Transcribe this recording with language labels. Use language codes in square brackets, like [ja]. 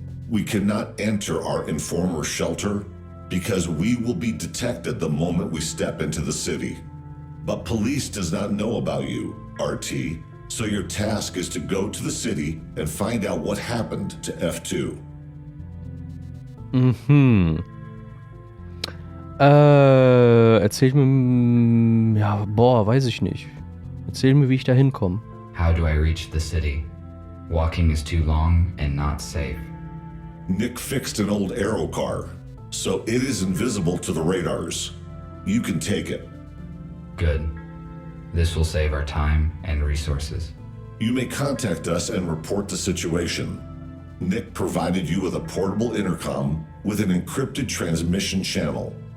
[en] We cannot enter our informer's shelter because we will be detected the moment we step into the city. But police does not know about you, RT, so your task is to go to the city and find out what happened to F2. [de] Erzähl mir, ja, weiß ich nicht. Erzähl mir, wie ich da hinkomme. [en] How do I reach the city? Walking is too long and not safe. Nick fixed an old aero car, so it is invisible to the radars. You can take it. Good. This will save our time and resources. You may contact us and report the situation. Nick provided you with a portable intercom with an encrypted transmission channel.